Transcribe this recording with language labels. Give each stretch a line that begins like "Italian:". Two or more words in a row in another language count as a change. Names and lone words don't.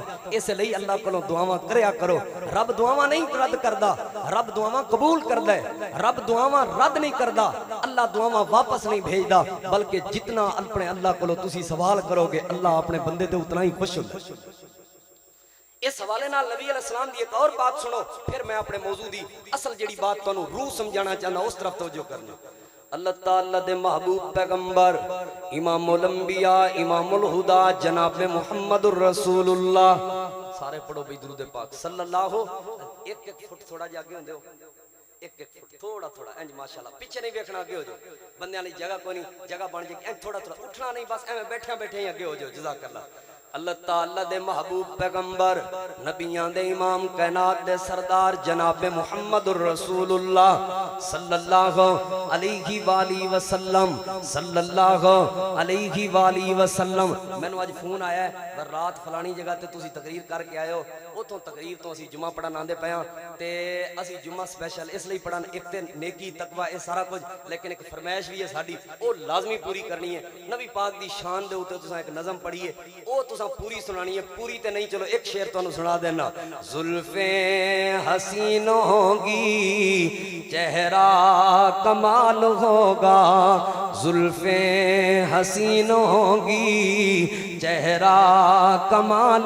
Punjabi: اس لئی اللہ کولوں دعاواں کریا کرو۔ رب دعاواں نہیں رد کردا، رب دعاواں قبول کردا ہے، رب دعاواں رد نہیں کردا، اللہ دعاواں واپس نہیں بھیجدا، بلکہ جتنا اپنے اللہ کولوں تسی سوال کرو گے اللہ اپنے بندے تے اتنا ہی خوش ہوندا. اس حوالے نال نبی علیہ السلام دی ایک اور بات سنو، پھر میں اپنے موضوع دی اصل جڑی بات تانوں روح سمجھانا چاہنا اس طرف توجہ کرنا۔ اللہ تعالیٰ دے محبوب پیغمبر امام الانبیاء امام الہدا جناب محمد الرسول اللہ، سارے پڑھو بھی درود پاک
Arabic: صلی اللہ
Punjabi: ہو۔ ایک فٹ تھوڑا جا آگے ہوندے ہو، ایک فٹ تھوڑا انج ماشاءاللہ، پیچھے نہیں ویکھنا، آگے ہو جاؤ، بندیاں والی جگہ کوئی نہیں، جگہ بن جائے گی، تھوڑا اٹھنا نہیں، بس ایویں بیٹھے ہی آگے ہو جاؤ، جزاک اللہ۔ اللہ تعالیٰ دے محبوب پیغمبر نبیان دے امام کائنات دے سردار جناب محمد الرسول اللہ
Arabic: صلی اللہ علیہ وآلہ وسلم صلی اللہ علیہ وآلہ وسلم۔
Punjabi: میں نے آج فون آیا ہے رات فلانی جگہ تے تسی تقریر کر کے آئے ہو، اتوں تقریر تو اسی جمعہ پڑھن آندے پے ہاں تے اسی جمعہ سپیشل اس لیے پڑھن، ایک تے نیکی تقوی اے سارا کچھ، لیکن ایک فرمائش بھی ہے ساڈی، او لازمی پوری کرنی ہے۔ نبی پاک دی شان دے اوتے تساں ایک نظم پڑھی ہے، او تساں پوری سنانی ہے، پوری تے نہیں، چلو ایک شعر تانوں سنا دینا۔
Urdu: زلفیں حسین ہوگی چہرہ کمال ہوگا، زلفیں حسین ہوگی چہرہ کمال